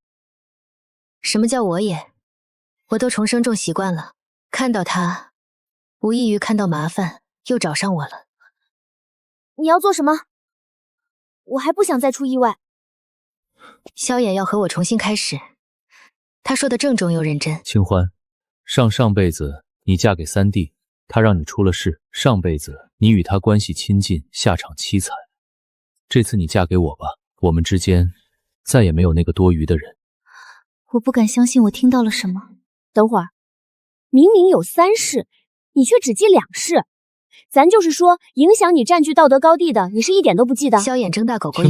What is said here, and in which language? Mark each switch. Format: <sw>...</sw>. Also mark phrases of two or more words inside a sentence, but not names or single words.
<zh>什麼叫我也？我都重生重習慣了，看到他，無異於看到麻煩，又找上我了。你要做什麼？我還不想再出意外。蕭衍要和我重新開始，他說的鄭重又認真。清歡，上輩子你嫁給三弟，他讓你出了事，上輩子你與他關係親近，下場淒慘。這次你嫁給我吧，我們之間再也沒有那個多餘的人。我不敢相信我聽到了什麼。等會兒，明明有3事，你卻只記2事。咱就是說，影響你占據道德高地的，你是一點都不記得。蕭衍睜大狗狗眼，</zh>